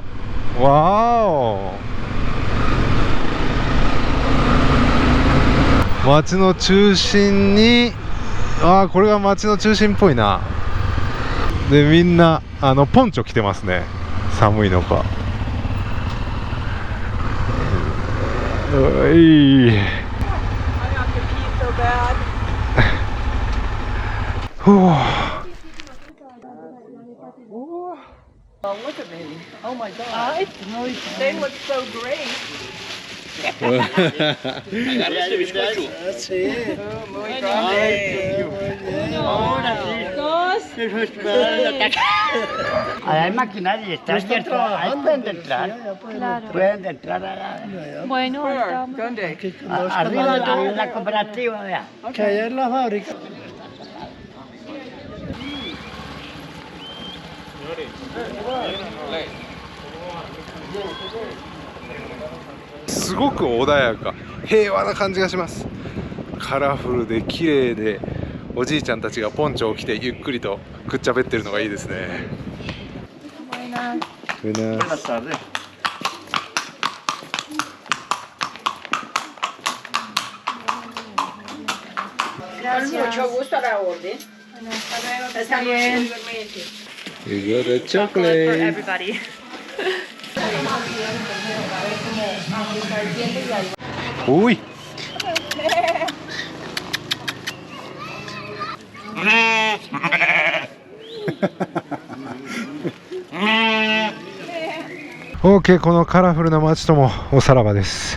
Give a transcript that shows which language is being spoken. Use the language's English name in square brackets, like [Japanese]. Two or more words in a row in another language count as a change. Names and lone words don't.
[Japanese] わーお、街の中心に、これが街の中心っぽいな。でみんなポンチョ着てますね、寒いのか。おいほう [English] Oh, look at me. Oh my God. They look so great. [Spanish] Muy grande. Hay maquinaria, está abierto. Ahí pueden entrar. Pueden entrar allá. Bueno, [English] Where? ¿Dónde? [Spanish] Arriba de la cooperativa, vea. Que allá en la fábrica. [Japanese] すごく穏やか、平和な感じがします。カラフルで綺麗で、おじいちゃんたちがポンチョを着てゆっくりとくっちゃべってるのがいいですね。 [Spanish] Buenas tardes. Mucho gusto a la orden. Está bien. [English] You got a chocolate. everybody. [Japanese] おいOK、このカラフルな街ともおさらばです。